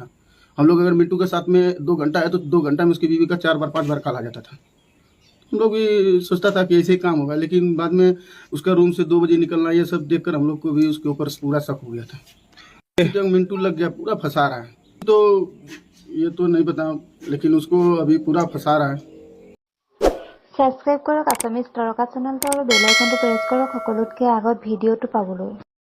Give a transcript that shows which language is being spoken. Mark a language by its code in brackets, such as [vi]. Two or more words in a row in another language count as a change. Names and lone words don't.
[hi] हम लोग अगर मिंटू के साथ में 2 घंटा है तो 2 घंटा में उसकी बीवी का 4 बार 5 बार कॉल आ जाता था। हम लोग भी सोचता था कि ऐसे ही काम होगा, लेकिन बाद में उसका रूम से 2 बजे निकलना, ये सब देखकर हम लोग को भी उसके ऊपर पूरा शक हो गया था। मिंटू लग गया, पूरा फंसा रहा है। तो ये तो नहीं पता, लेकिन उसको अभी पूरा फंसा रहा है। [as] সাবস্ক্ৰাইব কৰক আছামিজ তাৰকা চেনেলটো আৰু বেল আইকনটো প্ৰেছ কৰক সকলোতকৈ আগত ভিডিঅ'টো পাবলৈ।